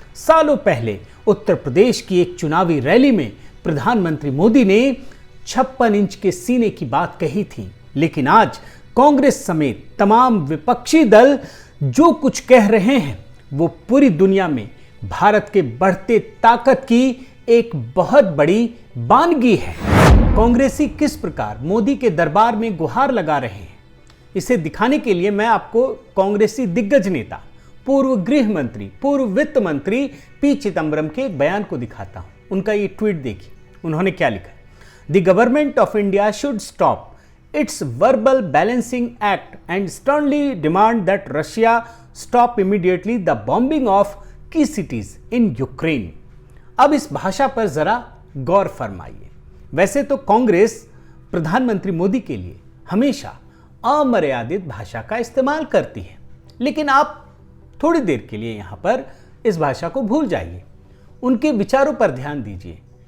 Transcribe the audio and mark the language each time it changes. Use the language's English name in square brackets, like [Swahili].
[Hindi] सालों पहले उत्तर प्रदेश की एक चुनावी रैली में प्रधानमंत्री मोदी ने 56 इंच के सीने की बात कही थी, लेकिन आज कांग्रेस समेत तमाम विपक्षी दल जो कुछ कह रहे हैं वो पूरी दुनिया में भारत के बढ़ते ताकत की एक बहुत बड़ी बानगी है। कांग्रेसी किस प्रकार मोदी के दरबार में गुहार लगा रहे हैं, इसे दिखाने के लिए मैं आपको कांग्रेसी दिग्गज नेता, पूर्व गृह मंत्री, पूर्व वित्त मंत्री पी चिदंबरम के एक बयान को दिखाता हूं। उनका ये ट्वीट देखिए, उन्होंने क्या लिखा है। [English] The government of India should stop its verbal balancing act and sternly demand that Russia stop immediately the bombing of key cities in Ukraine। [Hindi] अब इस भाषा पर जरा गौर फरमाइए। वैसे तो कांग्रेस प्रधानमंत्री मोदी के लिए हमेशा अमर्यादित भाषा का इस्तेमाल करती है, लेकिन आप थोड़ी देर के लिए यहां पर इस भाषा को भूल जाइए, उनके विचारों पर ध्यान दीजिए।